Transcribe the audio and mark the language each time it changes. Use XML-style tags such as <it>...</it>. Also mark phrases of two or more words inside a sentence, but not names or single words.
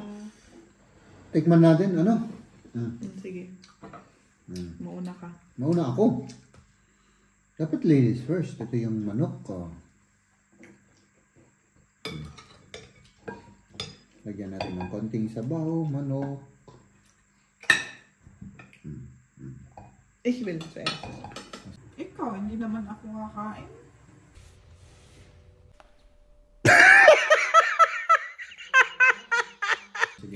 <tl>Tikman natin, ano? Sige. Mauna ka. Mauna ako. Dapat</tl> <en>ladies first.</en> <tl>Ito yung manok ko. Lagyan natin ng konting sabaw, manok.</tl> <de>Ich will zuerst.</de> <tl>Ikaw, hindi naman ako kakain. Sige.</tl>